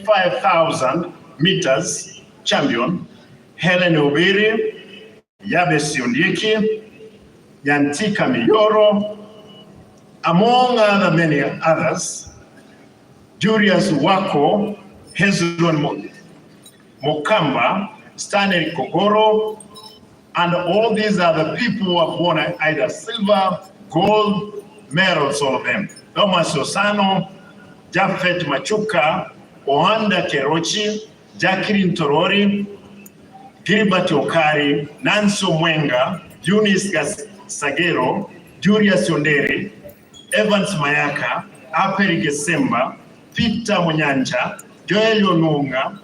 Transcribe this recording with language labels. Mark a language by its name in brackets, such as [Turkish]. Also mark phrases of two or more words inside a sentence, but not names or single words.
[English] 5,000 meters champion Helen Obiri, Yabesi Ondieki, Yantika Miyoro, among other many others, Julius Wako, Hezron Mokamba, Stanley Kogoro, and all these are the people who have won either silver, gold medals, all of them. Thomas Osano, Jafet Machuka, Ohanda Kerochi, Jacqueline Torori, Gilbert Okari, Nanso Mwenga, Eunice Sagero, Julius Yondere, Evans Mayaka, Aperi Gesemba, Peter Munyanja, Joel Onunga,